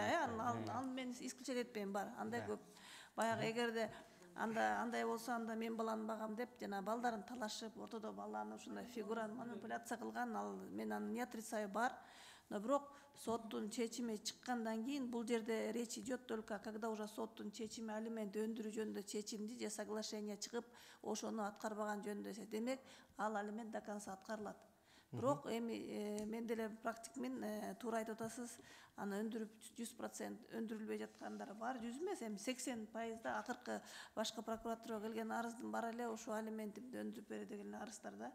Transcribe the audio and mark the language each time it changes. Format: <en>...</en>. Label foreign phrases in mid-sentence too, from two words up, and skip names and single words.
<ky>Аны мен исключать этпейм, бар, андай көп. Баягы эгерде андай болсо, анда мен баланы багам деп, жана балдарын талашып, ортодо баланы ушундай фигуран манипуляция кылган, ал мен аны</ky> <ru>не отрицаю,</ru> <ky>бар. Но бирок соттун чечими чыккандан кийин бул жерде</ky> <ru>речь идет только когда уже</ru> <ky>соттун чечими алимент өндүрүү жөнүндө чечимди же соглашение чыгып, ошону аткарбаган жөнүндө, демек ал алимент</ky> <ru>до конца</ru> <ky>аткарылат. Бирок эми мен деле практикмин, туура айтып атасыз, аны өндүрүп 100% өндүрүлбөй жаткандар бар, 100 эмес, эми 80% акыркы башкы прокуратурага келген арыздын баары эле ошо алиментимди өндүрүп бере деген арыздар да.</ky>